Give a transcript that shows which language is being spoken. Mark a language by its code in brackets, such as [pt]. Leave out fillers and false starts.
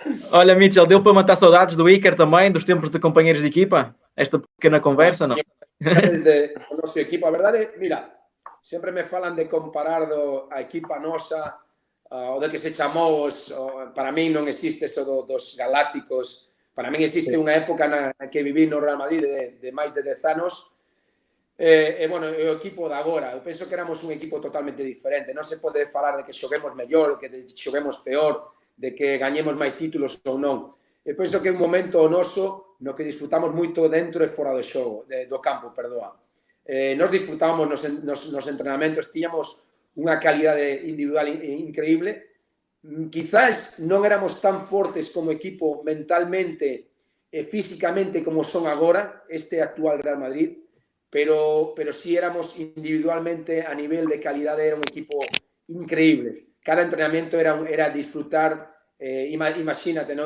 [pt] Olha, Mitchell, deu para matar saudades do Iker também, dos tempos de companheiros de equipa? Esta pequena conversa, não? [gl] Desde o noso equipo, a verdade, mira, sempre me falan de comparar a equipa nosa, o de que se chamou, para min non existe eso dos galácticos, para min existe unha época na que viví no Real Madrid de máis de 10 anos, bueno, o equipo de agora, eu penso que éramos un equipo totalmente diferente, non se pode falar de que xoguemos mellor, que xoguemos peor, de que gañemos máis títulos ou non. Eu penso que é un momento noso no que disfrutamos moito dentro e fora do xogo, do campo, perdoa. Nos disfrutábamos nos entrenamentos, tiñamos unha calidade individual increíble. Quizás non éramos tan fortes como equipo mentalmente e físicamente como son agora este actual Real Madrid, pero sí éramos individualmente a nivel de calidade, era un equipo increíble. [es] Cada entrenamiento era disfrutar, imagínate, ¿no?